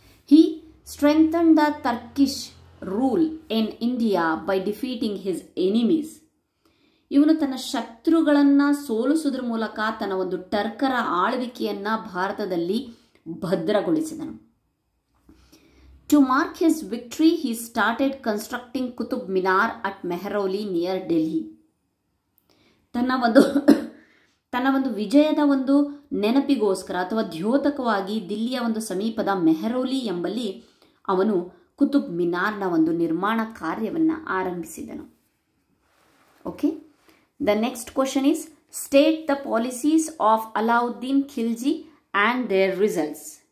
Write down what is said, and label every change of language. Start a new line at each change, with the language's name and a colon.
English: He strengthen the Turkish rule in India by defeating his enemies.
Kannada: ಇವನು ತನ್ನ ಶತ್ರುಗಳನ್ನು ಸೋಲಿಸುವುದರ ಮೂಲಕ ತನ್ನ ಒಂದು ಟರ್ಕರ ಆಳ್ವಿಕೆಯನ್ನು ಭಾರತದಲ್ಲಿ ಭದ್ರಗೊಳಿಸಿದನು.
English: To mark his victory, he started constructing Qutub Minar at Mehrauli near Delhi.
Kannada: ತನ್ನ ಒಂದು ವಿಜಯದ ಒಂದು ನೆನಪಿಗೋಸ್ಕರ ಅಥವಾ ದ್ಯೋತಕವಾಗಿ ದಿಲ್ಲಿಯ ಒಂದು ಸಮೀಪದ ಮೆಹರೌಲಿ ಎಂಬಲ್ಲಿ ಅವನು ಕುತುಬ್ ಮಿನಾರ್ನ ಒಂದು ನಿರ್ಮಾಣ ಕಾರ್ಯವನ್ನು ಆರಂಭಿಸಿದನು.
English: Okay, the next question is state the policies of Alauddin Khilji and their results.